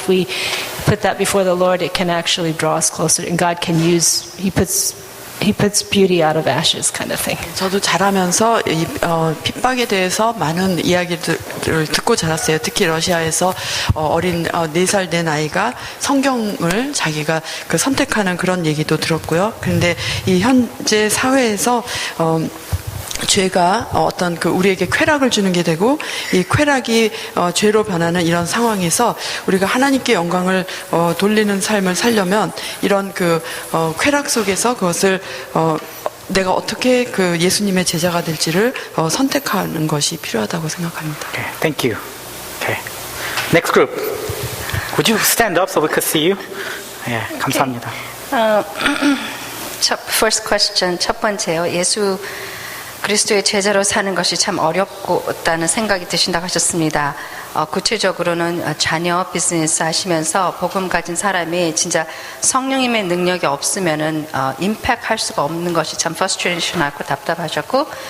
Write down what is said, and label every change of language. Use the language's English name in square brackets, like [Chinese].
[English] If we put that before the Lord, it can actually draw us closer, and God can use, He puts beauty out of ashes, kind of thing. [Korean] 저도 자라면서 핍박에 대해서 많은 이야기들을 듣고 자랐어요. 특히 러시아에서 어린 4살 된 아이가 성경을 자기가 선택하는 그런 얘기도 들었고요. 그런데 이 현재 사회에서 죄가 어떤 우리에게 쾌락을 주는 게 되고, 이 쾌락이 죄로 변하는 이런 상황에서 우리가 하나님께 영광을 돌리는 삶을 살려면 이런 쾌락 속에서 그것을 내가 어떻게 예수님의 제자가 될지를 선택하는 것이 필요하다고 생각합니다. [English] Okay, thank you. Okay. Next group. Would you stand up so we could see you? [Korean] 예, 감사합니다. [English] First question, [Korean] 첫 번째요. 예수 그리스도의 제자로 사는 것이 참 어렵다는 생각이 드신다고 하셨습니다. 구체적으로는 자녀 비즈니스 하시면서 복음 가진 사람이 진짜 성령님의 능력이 없으면은 임팩트 할 수가 없는 것이 참 frustration 하고 답답하셨고.